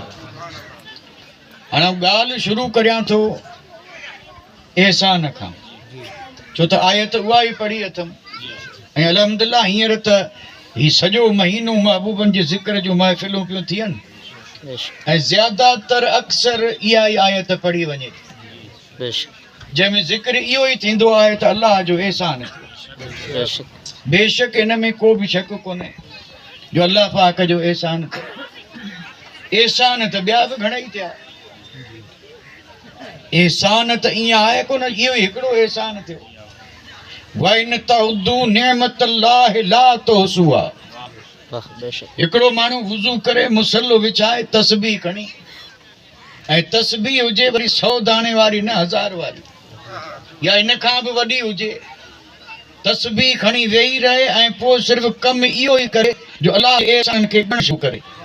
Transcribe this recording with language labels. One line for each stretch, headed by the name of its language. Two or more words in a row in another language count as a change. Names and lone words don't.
Sindhi: हाणे ॻाल्हि शुरू करियां थो एहसान खां, छो त आयत उहा ई पढ़ी अथमि ऐं अल्हम्दुलिल्लाह हींअर त ही सॼो महीनो महबूबनि जे ज़िक्र जूं महफ़िलूं पियूं थियनि ऐं ज़्यादातर अक्सर इहा ई आयत पढ़ी वञे जंहिंमें ज़िक्र इहो ई थींदो आहे त अल्लाह जो एहसान थियो। बेशक इन में को बि शक कोन्हे जो अल्लाह पाक जो एहसान थियो। एहसान त ॿिया बि घणेई थिया, एहसान त ईअं आहे कोन, इहो ई हिकिड़ो एहसान थियो।
Arabic: وإن تعدوا نعمة الله لا تحصوها.
Sindhi: हिकिड़ो माण्हू वुज़ू करे मुसल्लो विछाए तस्बीह खणी ऐं तस्बीह हुजे वरी 100 दाणे वारी न 1000 वारी या इन खां बि वॾी हुजे, तस्बीह खणी वेही रहे ऐं पोइ सिर्फ़ु कमु इहो ई करे जो अल्लाह एहसान खे ॻण शुरू करे।